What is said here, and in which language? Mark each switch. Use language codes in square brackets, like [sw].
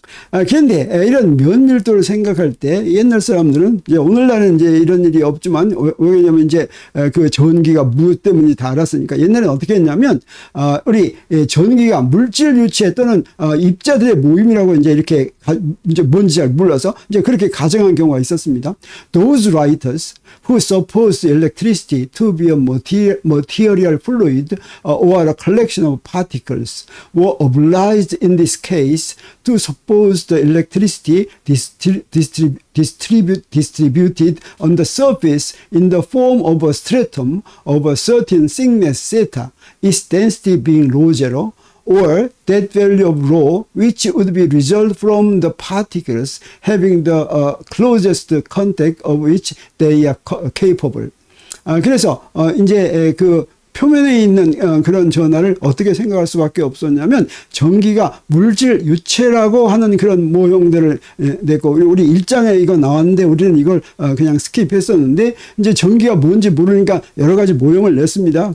[ko] 그런데 이런 면 밀도를 생각할 때 옛날 사람들은 이제 오늘날은 이제 이런 일이 없지만 왜냐면 이제 그 전기가 무엇 때문인지 다 알았으니까 옛날에는 어떻게 했냐면 우리 전기가 물질 유체 또는 입자들의 모임이라고 이제 이렇게 이제 뭔지 잘 몰라서 이제 그렇게 가정한 경우가 있었습니다. [en] Those writers who suppose electricity to be a material fluid or a collection of particles were obliged in this case to suppose the electricity distributed on the surface in the form of a stratum of a certain thickness theta, its density being rho zero, or that value of rho which would be result from the particles having the closest contact of which they are capable. [ko] 그래서 이제 그 표면에 있는 그런 전하를 어떻게 생각할 수밖에 없었냐면 전기가 물질 유체라고 하는 그런 모형들을 냈고, 우리 1장에 이거 나왔는데 우리는 이걸 그냥 스킵했었는데 이제 전기가 뭔지 모르니까 여러 가지 모형을 냈습니다.